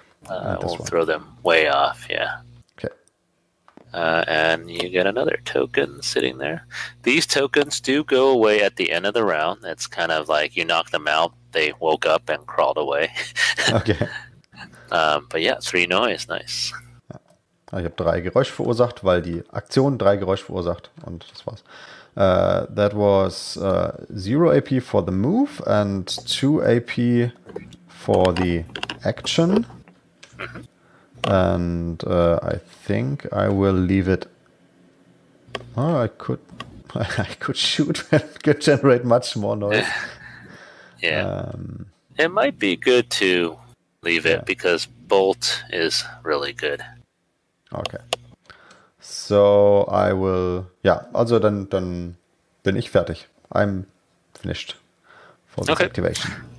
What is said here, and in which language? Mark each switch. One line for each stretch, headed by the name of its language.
English: I this will one. throw them way off. Yeah. Okay. And you get another token sitting there. These tokens do go away at the end of the round. It's kind of like you knock them out, they woke up and crawled away. Okay. But yeah, 3 noise, nice.
German: Ich habe 3 Geräusch verursacht, weil die Aktion 3 Geräusch verursacht. Und das war's.
English: That was 0 AP for the move and 2 AP for the action. And I think I will leave it. Oh, I could shoot and could generate much more noise. Yeah. It might be good to leave it because Bolt is really good. Okay. So I will.
German: Ja, also dann bin ich fertig.
English: I'm finished for this activation.